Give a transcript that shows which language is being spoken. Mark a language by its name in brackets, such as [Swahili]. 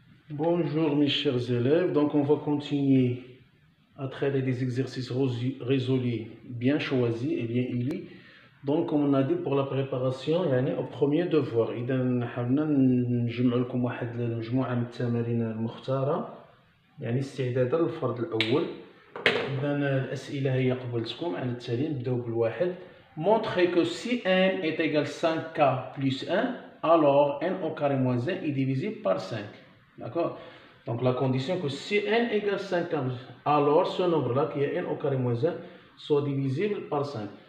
[French] Bonjour mes chers élèves, donc on va continuer à traiter des exercices résolus bien choisis et bien élus. Donc comme on a dit pour la préparation au premier devoir [Arabic] إذا حاولنا نجمع لكم واحد المجموعة من التمارين المختارة استعدادا للفرض الأول. إذا الأسئلة هي قبلتكم على التالي. نبداو بالواحد. [French] Montrer que si n est égal 5k plus 1, alors n au carré moins 1 est divisible par 5. D'accord? Donc la condition que si n égale 5k, alors ce nombre-là qui est n au carré moins 1 soit divisible par 5.